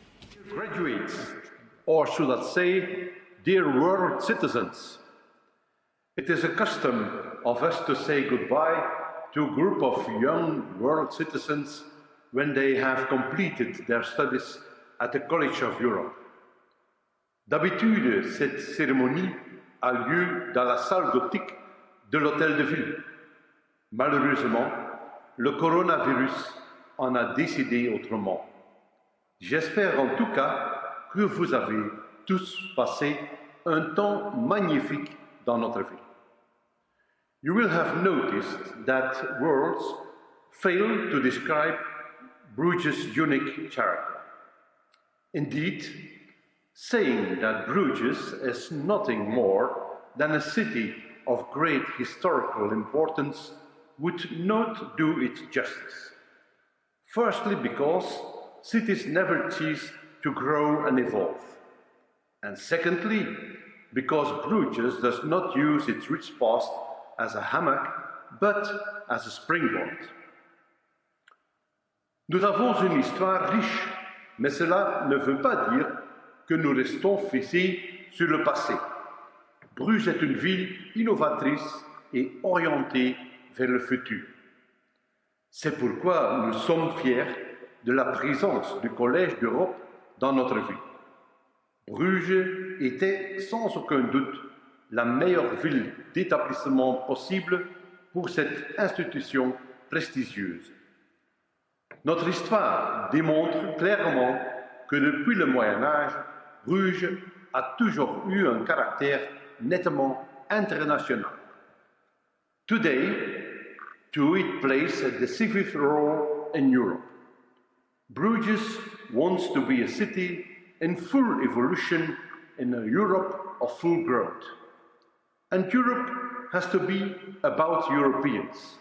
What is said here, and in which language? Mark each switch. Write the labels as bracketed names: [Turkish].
[English] Dear graduates, or should I say, dear world citizens, it is a custom of us to say goodbye to a group of young world citizens when they have completed their studies at the College of Europe. [French] D'habitude, cette cérémonie a lieu dans la salle gothique de l'Hôtel de Ville. Malheureusement, le coronavirus en a décidé autrement. J'espère en tout cas que vous avez tous passé un temps magnifique dans notre ville. [English] You will have noticed that words fail to describe Bruges' unique character. Indeed, saying that Bruges is nothing more than a city of great historical importance would not do it justice. Firstly, because cities never cease to grow and evolve. And secondly, because Bruges does not use its rich past as a hammock, but as a springboard. [French] Nous avons une histoire riche, mais cela ne veut pas dire que nous restons fixés sur le passé. Bruges est une ville innovatrice et orientée vers le futur. C'est pourquoi nous sommes fiers de la présence du Collège d'Europe dans notre ville. Bruges était sans aucun doute la meilleure ville d'établissement possible pour cette institution prestigieuse. Notre histoire démontre clairement que depuis le Moyen Âge, Bruges a toujours eu un caractère nettement international. [English] Today, too, it plays a decisive role in Europe. Bruges wants to be a city in full evolution in a Europe of full growth. And Europe has to be about Europeans.